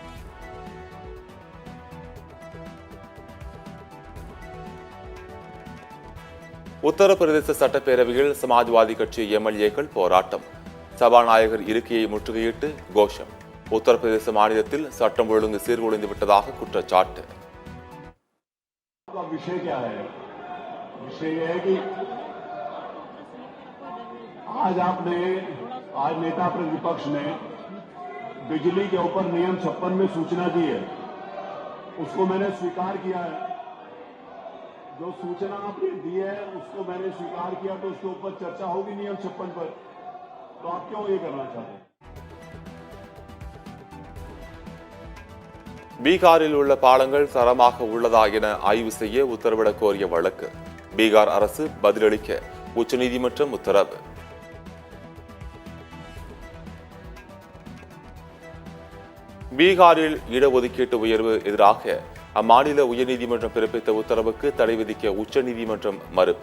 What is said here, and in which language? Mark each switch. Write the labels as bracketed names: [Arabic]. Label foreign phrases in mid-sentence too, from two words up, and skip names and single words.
[Tamil] உத்தரப்பிரதேச சட்டப்பேரவையில் சமாஜ்வாதி கட்சி எம்எல்ஏக்கள் போராட்டம். சபாநாயகர் இருக்கையை முற்றுகையிட்டு கோஷம். உத்தரப்பிரதேச மாநிலத்தில் சட்டம் ஒழுங்கு சீர்குலைந்து விட்டதாக குற்றச்சாட்டு. [Hindi] विषय क्या है? विषय यह है कि आज नेता प्रतिपक्ष ने बिजली के ऊपर नियम 56 में सूचना दी है, उसको मैंने स्वीकार किया है। जो सूचना आपने दी है उसको मैंने स्वीकार किया, तो उसके ऊपर चर्चा होगी नियम 56 पर। तो आप क्यों ये करना चाहते हैं? [Tamil] பீகாரில் உள்ள பாலங்கள் தரமாக உள்ளதா என ஆய்வு செய்ய உத்தரவிடக் கோரிய வழக்கு. பீகார் அரசு பதிலளிக்க உச்சநீதிமன்றம் உத்தரவு. பீகாரில் இடஒதுக்கீட்டு உயர்வு எதிராக அம்மாநில உயர்நீதிமன்றம் பிறப்பித்த உத்தரவுக்கு தடை விதிக்க உச்சநீதிமன்றம் மறுப்பு.